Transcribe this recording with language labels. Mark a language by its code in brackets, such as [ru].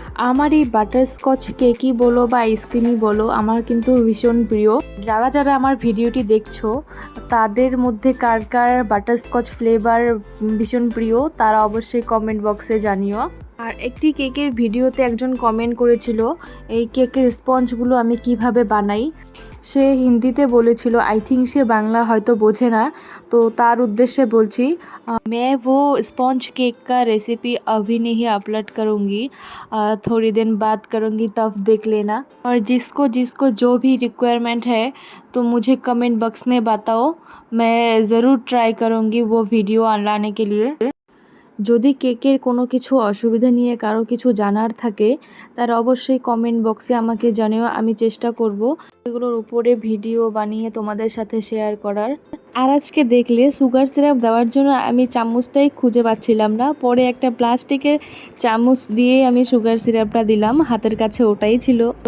[bn] আমার এই বাটারস্কচ কেকই বলো বা আইসক্রিমই বলো, আমার কিন্তু ভীষণ প্রিয়। যারা যারা আমার ভিডিওটি দেখছো তাদের মধ্যে কার কার বাটারস্কচ ফ্লেভার ভীষণ প্রিয় তারা অবশ্যই কমেন্ট বক্সে জানিও। আর একটি কেকের ভিডিওতে একজন কমেন্ট করেছিল এই কেকের স্পঞ্জগুলো আমি কিভাবে বানাই। সে হিন্দিতে বলেছিল, আই থিঙ্ক সে বাংলা হয়তো বোঝে না, তো তার উদ্দেশ্যে বলছি, [hi] मैं वो स्पॉन्ज केक का रेसिपी अभी नहीं अपलोड करूँगी, थोड़ी दिन बाद करूँगी, तब देख लेना। और जिसको जिसको जो भी रिक्वायरमेंट है तो मुझे कमेंट बॉक्स में बताओ, मैं ज़रूर ट्राई करूँगी वो वीडियो लाने के लिए। [bn] যদি কেকের কোনো কিছু অসুবিধা নিয়ে কারো কিছু জানার থাকে তার অবশ্যই কমেন্ট বক্সে আমাকে জানিও, আমি চেষ্টা করব এগুলোর উপরে ভিডিও বানিয়ে তোমাদের সাথে শেয়ার করার। আর আজকে দেখলে সুগার সিরাপ দেওয়ার জন্য আমি চামচটাই খুঁজে পাচ্ছিলাম না, পরে একটা প্লাস্টিকের চামচ দিয়ে আমি সুগার সিরাপটা দিলাম, হাতের কাছে ওটাই ছিল।